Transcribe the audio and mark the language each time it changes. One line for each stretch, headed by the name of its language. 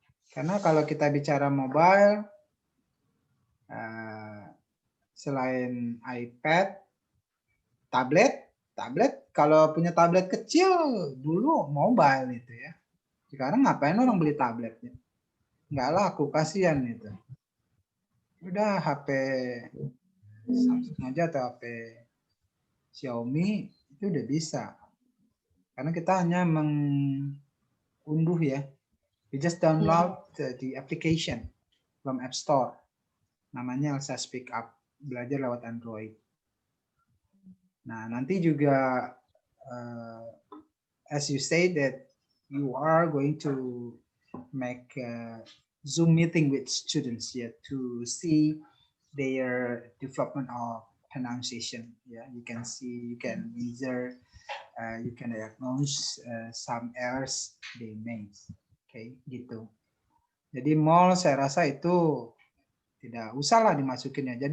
Indonesian: Karena kalau kita bicara mobile selain iPad, tablet kalau punya tablet kecil dulu mobile itu ya. Sekarang ngapain orang beli tabletnya? Nggak laku, kasihan itu. Udah HP Samsung aja atau HP Xiaomi itu udah bisa. Karena kita hanya unduh ya.
English: You just download the application from App Store.
Indonesian: Namanya Elsa Speak Up. Belajar lewat Android. Nah, nanti juga
English: as you say that you are going to make a Zoom meeting with students to see their development of pronunciation. You can see, you can measure, you can diagnose some errors they make.
Indonesian: Oke, gitu. Jadi mall saya rasa itu tidak usah lah dimasukin ya.